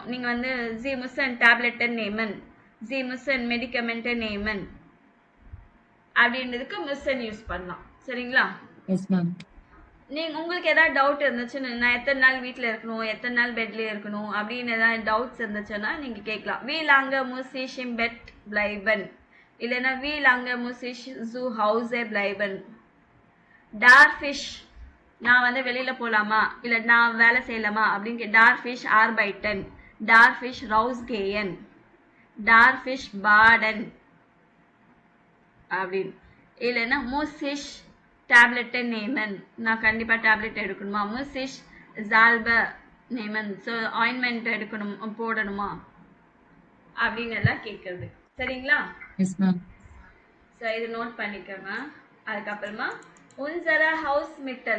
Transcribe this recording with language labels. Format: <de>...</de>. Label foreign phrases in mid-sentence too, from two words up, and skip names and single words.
<ta>நீங்கள் வந்து</ta> <de>Sie müssen Tablette nehmen, Sie müssen Medikament nehmen</de> <ta>அப்படின்றதுக்கு மிஸ்ன்னு யூஸ் பண்ணலாம். சரிங்களா?</ta> <en>Yes, ma'am.</en> <ta>உங்களுக்கு ஏதாவது டவுட் இருந்துச்சுன்னு, நான் எத்தனை நாள் வீட்டில் இருக்கணும், எத்தனை நாள் பெட்லேயே இருக்கணும் அப்படின்னு ஏதாவது டவுட்ஸ் இருந்துச்சுன்னா நீங்கள் கேட்கலாம்.</ta> <de>wie lange muss ich im Bett bleiben, இல்லைன்னா wie lange muss ich zu Hause bleiben, darf ich</de> <ta>நான் வந்து வெளியில் போகலாமா, இல்லை நான் வேலை செய்யலாமா அப்படின்னு</ta> <de>darf ich arbeiten, darf ich rausgehen, darf ich baden அப்படின்னு.</de> <ta>இல்லைன்னா</ta> <de>muss ich Tablette nehmen,</de> <ta>நான் கண்டிப்பாக டேப்லெட் எடுக்கணுமா,</ta> <de>muss ich Salbe nehmen,</de> <ta>ஸோ ஆயின்மெண்ட் எடுக்கணும் போடணுமா அப்படின்னு எல்லாம் கேட்குறது. சரிங்களா?</ta> <en>Yes, ma'am.</en> <ta>ஸோ இது நோட் பண்ணிக்கோங்க. அதுக்கப்புறமா</ta> <de>unsere Hausmittel.</de>